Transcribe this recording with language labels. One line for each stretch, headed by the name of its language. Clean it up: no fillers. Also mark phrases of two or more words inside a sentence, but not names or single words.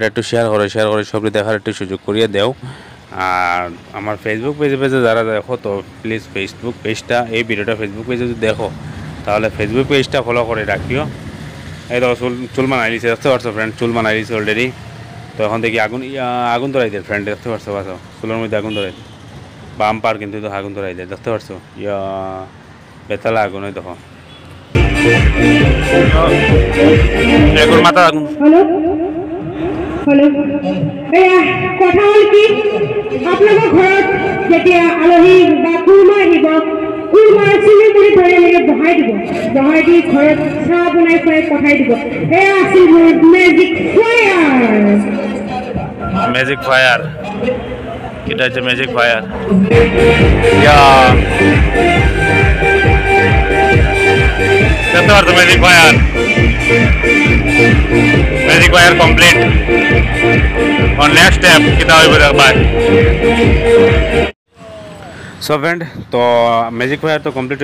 Bangla: একটু শেয়ার করে সবই দেখার একটু সুযোগ করিয়ে দেও আর আমার ফেসবুক পেজে যারা দেখো তো প্লিজ ফেসবুক পেজটা এই ভিডিওটা ফেসবুক পেজে যদি দেখো তাহলে ফেসবুক পেজটা ফলো করে রাখিও এই দেখো চুল বানাই দিয়েছে দেখতে পারছো ফ্রেন্ড চুল বানাই দিয়েছে অলরেডি তো এখন দেখি আগুন ধরাই দেয় ফ্রেন্ড দেখতে পারছো বাসো চুলের মধ্যে আগুন ধরাই বাম্পার কিন্তু তো আগুন ধরাই দেয় দেখতে পারছো ইয়া বেতালা আগুন ওই দেখো মাথা আগুন
Assamese: কথা হ'ল কি আপোনালোকৰ ঘৰত যেতিয়া আলহী বা কুৰ্মা আহিব কুৰ্মাৰ চিলিগুৰি ধৰি এনেকৈ বহাই দি ঘৰত চাহ বনাই খুৱাই পঠাই দিব এয়া আছিল মোৰ
English: magic fire
Bangla: এটা হচ্ছে
English: magic fire
Bangla: দেখতে পারতো
English: magic fire complete
Hindi: और नेक्स्ट स्टेप कितना
Bangla: হইব দেখবাই সো ফ্রেন্ড তো
English: magic fire
Bangla: তো কমপ্লিট